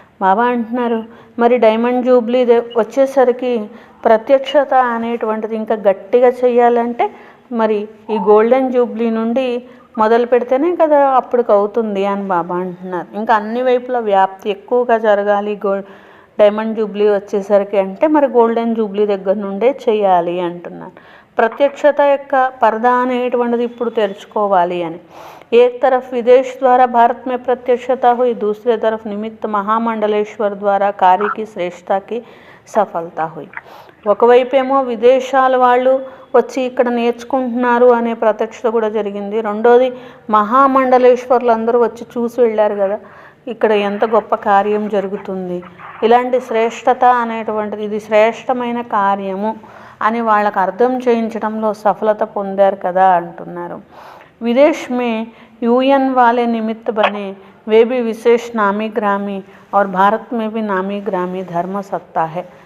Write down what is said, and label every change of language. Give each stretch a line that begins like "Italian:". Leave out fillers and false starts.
Telugu: బాబా అంటున్నారు మరి diamond Jubilee వచ్చేసరికి ప్రత్యక్షత అనేటువంటిది ఇంకా గట్టిగా చేయాలంటే మరి ఈ గోల్డెన్ జూబ్లీ నుండి మొదలు పెడితేనే కదా అప్పటికి అవుతుంది అని బాబా అంటున్నారు. ఇంకా అన్ని వైపుల వ్యాప్తి ఎక్కువగా జరగాలి డైమండ్ జూబ్లీ వచ్చేసరికి అంటే మరి గోల్డెన్ జూబ్లీ దగ్గర నుండే చేయాలి అంటున్నారు. ప్రత్యక్షత యొక్క పరదా అనేటువంటిది ఇప్పుడు తెరుచుకోవాలి అని.
Hindi: एक तरफ विदेश द्वारा भारत में प्रत्यक्षता हुई, दूसरे तरफ निमित्त महामंडलेश्वर द्वारा कार्य की श्रेष्ठता की సఫలత हुई.
Telugu: ఒకవైపేమో విదేశాల వాళ్ళు వచ్చి ఇక్కడ నేర్చుకుంటున్నారు అనే ప్రత్యక్షత కూడా జరిగింది. రెండోది మహామండలేశ్వర్లు అందరూ వచ్చి చూసి వెళ్ళారు కదా ఇక్కడ ఎంత గొప్ప కార్యం జరుగుతుంది. ఇలాంటి శ్రేష్టత అనేటువంటిది ఇది శ్రేష్టమైన కార్యము అని వాళ్ళకు అర్థం చేయించడంలో సఫలత పొందారు కదా అంటున్నారు.
Hindi: विदेश में यूएन वाले निमित्त बने, वे भी विशेष नामी ग्रामी और भारत में भी नामी ग्रामी धर्म सत्ता है.